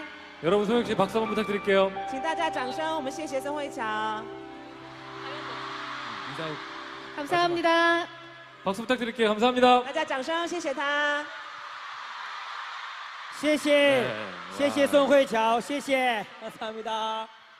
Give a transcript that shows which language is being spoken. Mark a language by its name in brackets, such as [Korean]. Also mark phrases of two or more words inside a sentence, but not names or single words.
[Korean] 여러분 소영 씨 박수 한번 부탁드릴게요. [Chinese] 请大家掌声，我们谢谢宋慧乔。 [Korean] 인사. 감사합니다. 박수 부탁드릴게요. 감사합니다. [Chinese] 大家掌声，谢谢他。谢谢，谢谢宋慧乔，谢谢，감사합니다。